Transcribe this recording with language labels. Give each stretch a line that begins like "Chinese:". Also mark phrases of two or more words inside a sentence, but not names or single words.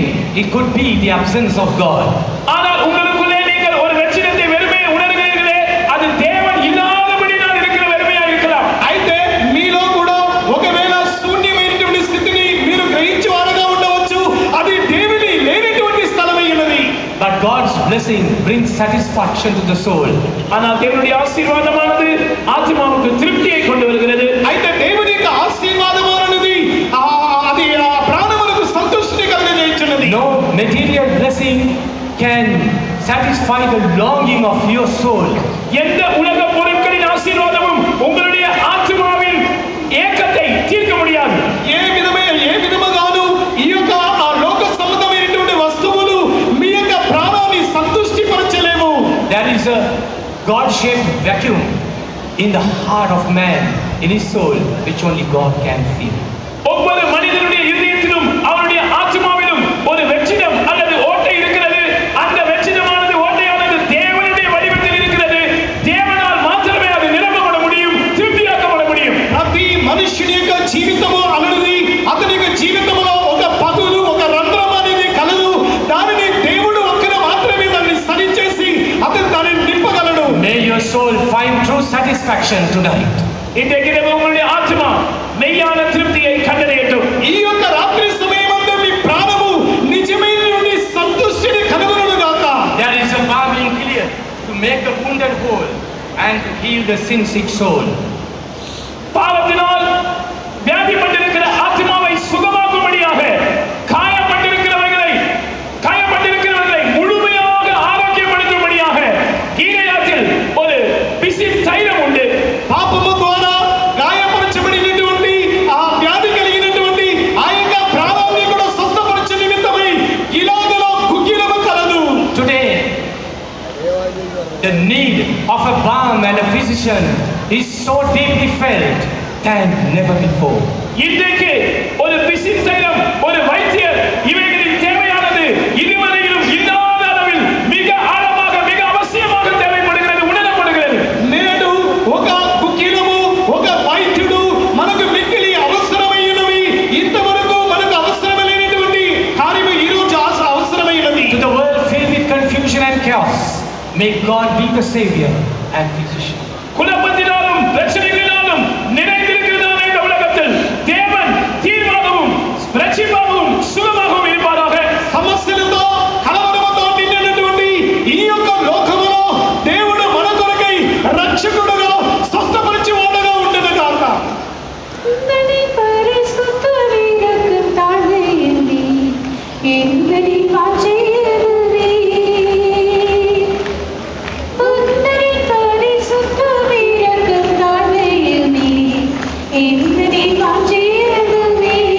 English: it could be the absence of God.
Tamil: ஆனால் உங்களுக்குள்ளே நீங்கள் ஒரு ரட்சிதத்தை வெறுமையை உணர்கிறீர்களே, அது தேவன் இல்லாதபடினால் இருக்கிற வெறுமையா இருக்கலாம்.
Telugu: అయితే మీలో కూడా ఒకవేళ శూన్యమైనటువంటి స్థితిని మీరు గ్రహించి వారుగా ఉండవచ్చు. అది దేవుని లేనటువంటి స్థలమై ఉన్నది.
English: But God's blessing brings satisfaction to the soul.
Tamil: ஆனால் தேவனுடைய ஆசீர்வாதமானது ஆத்மாவுக்கு திருப்தியை கொண்டு வருகிறது.
Telugu: అయితే దేవుని యొక్క ఆశీర్వాదము అనేది అది ప్రాణములకు సంతృష్టిని కలుగజేయుచున్నది.
English: No material blessing can satisfy the longing of your soul.
Tamil: எந்த உலக பொருட்களின் ஆசீர்வாதமும் உங்களுடைய ஆத்மாவின் ஏக்கத்தை தீர்க்க முடியாது.
Telugu: ఏ విధముగాను ఈ యొక్క లోక సంబంధమైనటువంటి వస్తువులు మీ యొక్క ప్రాణాన్ని సంతృష్టి పరచలేవు.
English: There is a God-shaped vacuum in the heart of man, in his soul, which only God can fill.
Tamil: ஒவ்வொரு மனிதனுடைய இதயத்திலும் அவருடைய ஆத்மாவிலும் ஒரு வெற்றிடம் அல்லது ஓட்டை இருக்கிறது. அந்த வெற்றிடமானது ஓட்டையானது தேவனுடைய வடிவத்தில் இருக்கிறது. தேவனால் மாத்திரமே அது நிரப்பப்பட முடியும், திருப்தியாக்கப்பட முடியும்.
Telugu: ప్రతి మనుష్యుని యొక్క జీవితము అనేది అతని యొక్క జీవితంలో ఒక పగులు ఒక రంధ్రం అనేది కలదు. దానిని దేవుడు ఒక్కడే మాత్రమే దాన్ని సరిచేసి అతను దానిని నింపగలడు.
English: May your soul find true satisfaction tonight.
Tamil: இன்றைக்கு உங்களுடைய ஆத்மா மெய்யான திருப்தியை கண்டறியட்டும்.
Telugu: ఈ యొక్క రాత్రి సమయమందు మీ ప్రాణము నిజమైనటువంటి సంతృష్టిని కనుగొనును గాక.
English: There is a balm in Gilead to make the wounded whole and to heal the sin-sick soul.
Tamil: பாவத்தினால் வியாதிப்பட்டிருக்கிற ஆத்மாவை சுகமாக்கும்படியாக காயப்பட்டிருக்கிறவர்களை முழுமையாக ஆரோக்கியப்படுத்தும்படியாக கீலேயாத்தில் ஒரு பிசின் தைலம் உண்டு.
Telugu: పాపము ద్వారా గాయపరచబడినటువంటి ఆ వ్యాధి కలిగినటువంటి ఆ యొక్క ప్రాణాన్ని కూడా స్వస్థపరచు నిమిత్తమై గిలాదులో గుగ్గిలము కలదు.
English: Today, the need of a balm and a physician is so deeply felt than never before.
Tamil: இன்றைக்கு ஒரு பிசின் தைலம், ஒரு வைத்தியர், இவைகளின் தேவையானது இதுவரையிலும் இல்லாத அளவில் மிக ஆழமாக மிக அவசியமாக தேவைப்படுகிறது, உணரப்படுகிறது.
Telugu: నేడు ఒక గుగ్గిలము ఒక వైద్యుడు మనకు మిక్కిలి అవసరమైనవి. ఇంతవరకు మనకు అవసరమైనటువంటి కార్యము ఈ రోజు అవసరమైనది.
English: To the world filled with confusion and chaos, may God be the Savior and physician.
Tamil: குழப்பத்தினாலும் பிரச்சனைகளினாலும் நிறைந்திருக்கிறதான இந்த உலகத்தில் தேவன் தீர்வாகவும் ரட்சிப்பாகவும் சுகமாகவும் இருப்பாராக.
Telugu: సమస్యలతో కలవరముతో నిండినటువంటి ఈ యొక్క లోకములో దేవుడు మన కొరకై రక్షకుడుగా స్వస్థపరిచేవాడుగా ఉండును గాక.
Tamil: உந்தனை பரிசுத்த வீரக்கும் தாழ்மை எண்ணி எங்களை மாற்றியதுவே. உந்தனை பரிசுத்த வீரக்கும் தாழ்மை எண்ணி எங்களை மாற்றியதுவே.